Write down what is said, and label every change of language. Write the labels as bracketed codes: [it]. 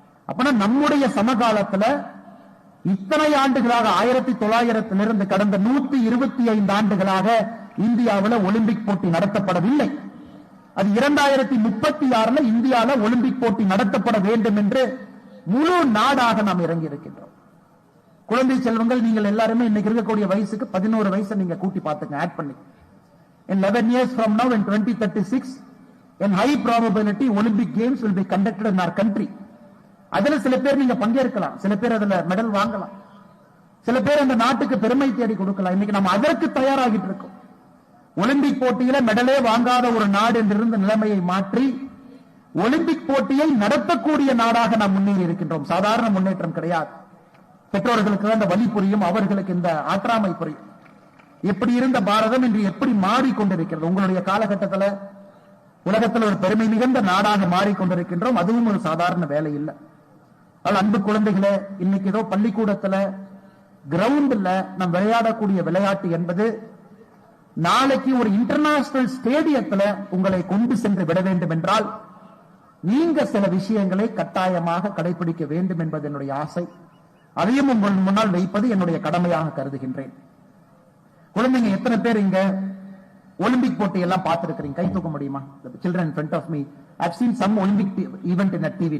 [ta] அப்பனா நம்முடைய சமகாலத்தில் இத்தனை ஆண்டுகளாக 1900 கடந்த 125 ஆண்டுகளாக இந்தியாவில் ஒலிம்பிக் போட்டி நடத்தப்படவில்லை. அது 2036 இந்தியாவில் ஒலிம்பிக் போட்டி நடத்தப்பட வேண்டும் என்று முழு நாடாக நாம் இறங்கி இருக்கின்றோம். குழந்தை செல்வங்கள், நீங்கள் எல்லாருமே இன்னைக்கு இருக்கக்கூடிய வயசுக்கு 11 வயசை நீங்க கூட்டி பார்த்துங்க, ஆட் பண்ணி. [en] In 11 years from now, in 2036, in high probability Olympic Games will be conducted in our country. [ta] அதுல சில பேர் நீங்க பங்கேற்கலாம், சில பேர் அதுல மெடல் வாங்கலாம், சில பேர் அந்த நாட்டுக்கு பெருமை தேடி கொடுக்கலாம். இன்னைக்கு நம்ம அதற்கு தயாராகிட்டு இருக்கோம். ஒலிம்பிக் போட்டியில மெடலே வாங்காத ஒரு நாடு என்றிருந்த நிலைமையை மாற்றி ஒலிம்பிக் போட்டியை நடத்தக்கூடிய நாடாக நாம் முன்னேறி இருக்கின்றோம். சாதாரண முன்னேற்றம் கிடையாது. பெற்றோர்களுக்கு அந்த வழி புரியும், அவர்களுக்கு இந்த ஆற்றாமை புரியும். எப்படி இருந்த பாரதம் இன்று எப்படி மாறிக்கொண்டிருக்கிறது. உங்களுடைய காலகட்டத்தில் உலகத்தில் ஒரு பெருமை மிகுந்த நாடாக மாறிக்கொண்டிருக்கின்றோம். அதுவும் ஒரு சாதாரண வேலை இல்லை. அன்பு குழந்தைகளே, இன்னைக்கு ஏதோ பள்ளிக்கூடத்துல கிரவுண்ட்ல நாம் விளையாடக்கூடிய விளையாட்டு என்பது நாளைக்கு ஒரு இன்டர்நேஷனல் ஸ்டேடியத்தில் உங்களை கொண்டு சென்று விட வேண்டும் என்றால் நீங்க சில விஷயங்களை கட்டாயமாக கடைபிடிக்க வேண்டும் என்பது என்னுடைய ஆசை. அதையும் உங்கள் முன்னால் வைப்பது என்னுடைய கடமையாக கருதுகின்றேன். குழந்தைங்க எத்தனை பேர் இங்க ஒலிம்பிக் போட்டி எல்லாம் பார்த்திருக்கிறீங்க? கை தூக்க முடியுமா? [en] Children in front of me, I've seen some Olympic event in a TV.